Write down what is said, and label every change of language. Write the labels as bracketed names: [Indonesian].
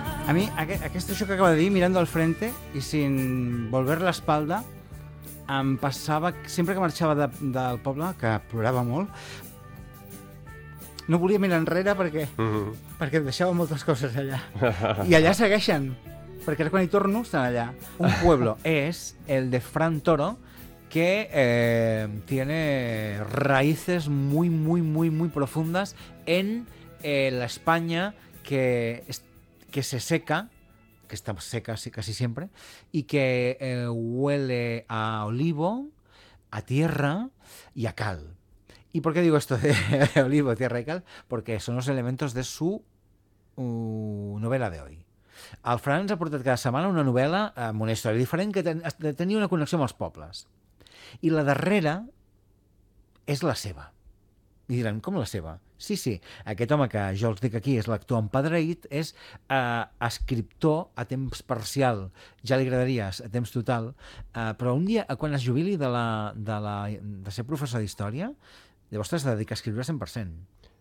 [Catalan] A mi aquest això que acaba de dir, mirant [Spanish] al frente i sin volver [Catalan] l'espalda, em passava sempre que marxava del poble, que plorava molt. No volia mirar enrere perquè perquè deixava moltes coses allà. I allà segueixen, perquè ara quan hi torno estan allà. [Spanish] Un pueblo és el de Fran Toro, que tiene raíces muy, muy, muy, muy profundas en la España que se seca, que está seca casi siempre, y que huele a olivo, a tierra y a cal. ¿Y por qué digo esto de olivo, tierra y cal? Porque son los elementos de su novela de hoy. [Catalan] El Fran ens ha portat cada setmana una novel·la amb una història diferent que tenia una connexió amb els pobles. I la darrera és la seva. I diran, com la seva? Sí, sí, aquest home que jo els dic aquí és l'actor empadreït, és escriptor a temps parcial, ja li agradaries a temps total, però un dia, quan es jubili de ser professor d'història, llavors t'has de dedicar a escriure 100%.